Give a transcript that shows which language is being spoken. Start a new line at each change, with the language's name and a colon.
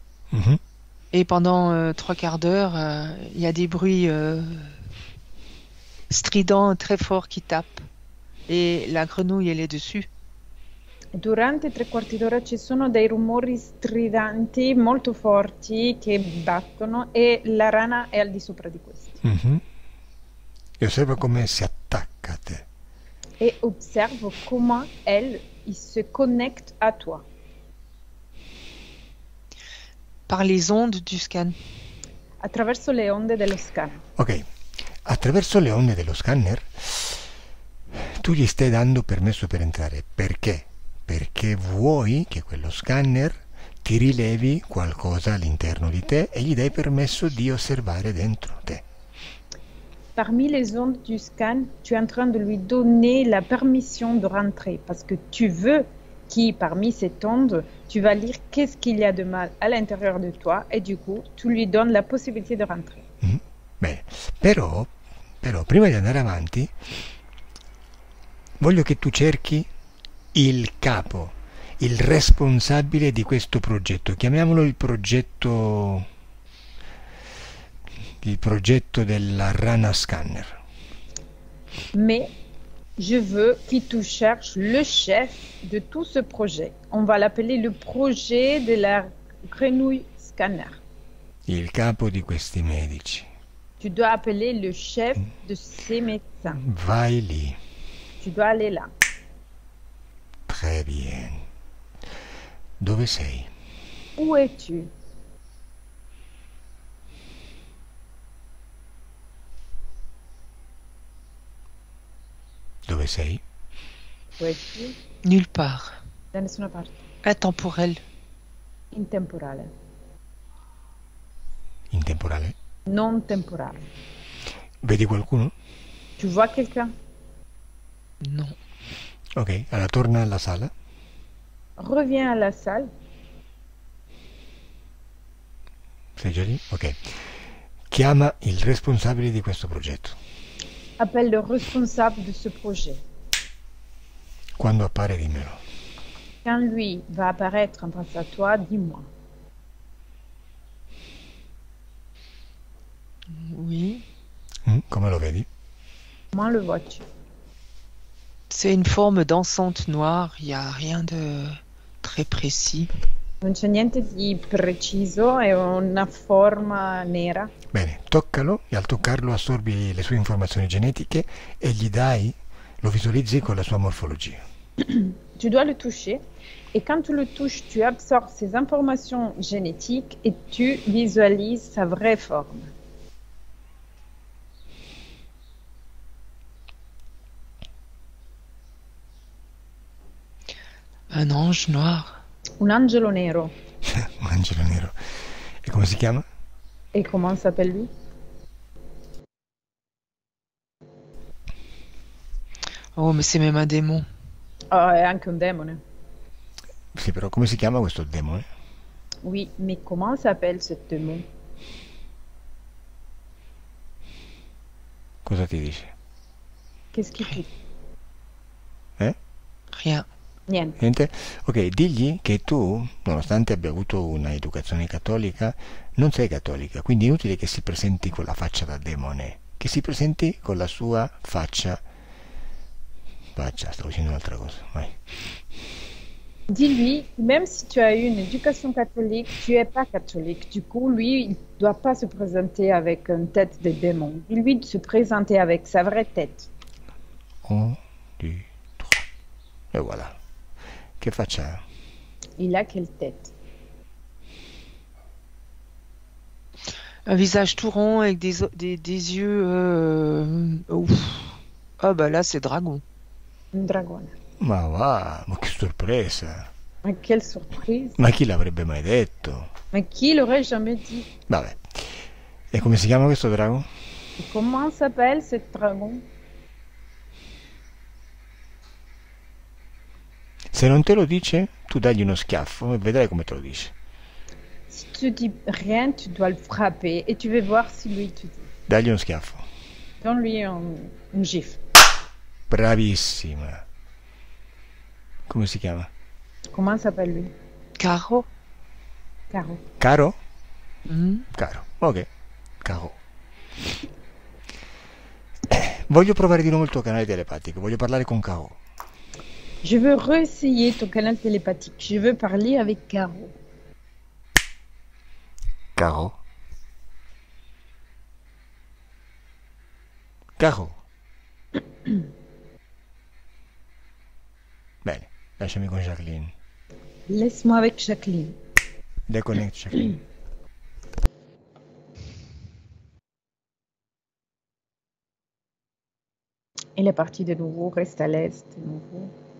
French: Mhm. Et pendant 3/4 d'heure, il y a des bruits stridents très forts qui tapent. Et la grenouille elle est dessus.
Italian: Durante 3/4 d'ora ci sono dei rumori stridanti molto forti che battono e la rana è al di sopra di questi. Mhm. E osserva come si attacca a te.
French: Et observe comment il se connecte à toi. Par les ondes du scan.
Italian: Attraverso le onde dello scan. Ok, attraverso le onde dello scanner tu gli stai dando permesso per entrare. Perché? Perché vuoi che quello scanner ti rilevi qualcosa all'interno di te e gli dai permesso di osservare dentro te.
French: Parmi les ondes du scan, tu es en train de lui donner la permission de rentrer parce que tu veux qu'il, parmi cette onde, tu vas lire qu'est-ce qu'il y a de mal à l'intérieur de toi et du coup, tu lui donnes la possibilité de rentrer.
Italian: Bene, però, prima di andare avanti, voglio che tu cerchi il capo, il responsabile di questo progetto. Chiamiamolo il progetto della rana scanner.
French: Mais je veux que tu cherches le chef de tout ce projet. On va l'appeler le projet de la grenouille scanner.
Italian: Il capo di questi medici.
French: Tu dois appeler le chef de ces médecins.
Italian: Vai lì.
French: Tu dois aller là. Très bien.
Italian: Dove sei?
French: Où es-tu?
Italian: Dove sei?
French: Où es-tu? Nulle part.
Italian: Da nessuna parte.
French: Intemporel.
Italian: Intemporale. In temporale? Non temporale. Vedi qualcuno?
French: Tu vois quelqu'un? Non.
Italian: Ok, allora torna alla sala.
French: Reviens à la salle.
Italian: Sei già lì? Ok. Chiama il responsabile di questo progetto.
French: Appelle le responsable de ce projet.
Italian: Quando appare dimmelo.
French: Quand lui va apparaître en face à toi, dis-moi. Oui.
Italian: Come lo vedi?
French: Comment le vois-tu? C'est une forme dansante noire, il n'y a rien de très précis.
Italian: Non c'è niente di preciso, è una forma nera. Bene, toccalo e al toccarlo assorbi le sue informazioni genetiche e gli dai, lo visualizzi con la sua morfologia.
French: Tu dois le toucher et quand tu le touches, tu absorbes ces informations génétiques et tu visualises sa vraie forme. Un ange noir.
Italian: Un angelo nero. Un angelo nero. E come si chiama?
French: Et comment s'appelle lui? Oh, mais c'est même un démon.
Italian: Oh, è anche un demone. Sì, però come si chiama questo demone?
French: Oui, mais comment s'appelle ce démon?
Italian: Cosa ti dice?
French: Qu'est-ce qu'il fait? Rien.
Italian: Niente. Niente? Ok, digli che tu, nonostante abbia avuto una educazione cattolica, non sei cattolica, quindi è inutile che si presenti con la faccia da demone, che si presenti con la sua faccia. Stavo dicendo un'altra cosa, vai.
French: Dis-lui, même si tu as eu une éducation catholique, tu n'es pas catholique. Du coup, lui, il ne doit pas se présenter avec une tête de démon. Dis-lui de se présenter avec sa vraie tête.
Italian: 1, 2, 3. E voilà. Che faccia ha?
French: Il a quelle tête? Un visage tout rond avec des yeux... ouf. Ah bah là, c'est dragon.
Italian: Un dragone. Ma va, ma che sorpresa!
French: Mais quelle surprise!
Italian: Ma chi l'avrebbe mai detto?
French: Mais qui l'aurait jamais dit?
Italian: Vabbè. E come si chiama questo drago?
French: Et comment s'appelle ce dragon?
Italian: Se non te lo dice, tu dagli uno schiaffo e vedrai come te lo dice.
French: Si tu dis rien, tu dois le frapper et tu vas voir si lui te dit.
Italian: Dagli uno schiaffo.
French: Donne-lui un gifle.
Italian: Bravissima. Come si chiama?
French: Comment s'appelle lui? Caro.
Italian: Caro. Caro? Mhm. Caro. Ok. Caro. Voglio provare di nuovo il tuo canale telepatico. Voglio parlare con Caro.
French: Je veux réessayer ton canal télépathique. Je veux parler avec Caro.
Italian: Caro?
French: Caro?
Italian: Bene, lasciami con Jacqueline.
French: Laisse-moi avec Jacqueline. Déconnecte Jacqueline. Il est parti de nouveau, reste à l'aise de nouveau.